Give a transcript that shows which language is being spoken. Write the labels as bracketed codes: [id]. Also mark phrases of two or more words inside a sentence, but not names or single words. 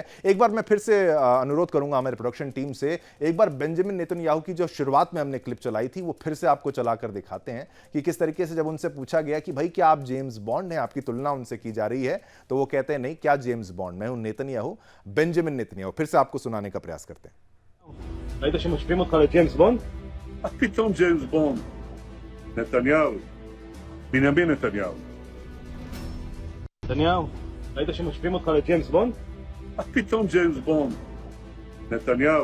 [hi] एक बार मैं फिर से अनुरोध करूंगा हमारे [en] production team [hi] से, एक बार बेंजामिन नेतन्याहू की जो शुरुआत में हमने क्लिप चलाई थी वो फिर से आपको चलाकर दिखाते हैं कि किस तरीके से जब उनसे पूछा गया कि भाई क्या आप जेम्स बॉन्ड हैं, आपकी तुलना उनसे की जा रही है, तो वो कहते हैं नहीं, क्या जेम्स बॉन्ड, मैं हूं नेतन्याहू, बेंजामिन नेतन्याहू। फिर से आपको सुनाने का प्रयास करते हैं। [he] ראית שמשווים אותך לג'יימס בונד? מה פתאום ג'יימס בונד? נתניהו. בנימין נתניהו. נתניהו, ראית שמשווים אותך לג'יימס בונד? מה פתאום ג'יימס בונד? נתניהו.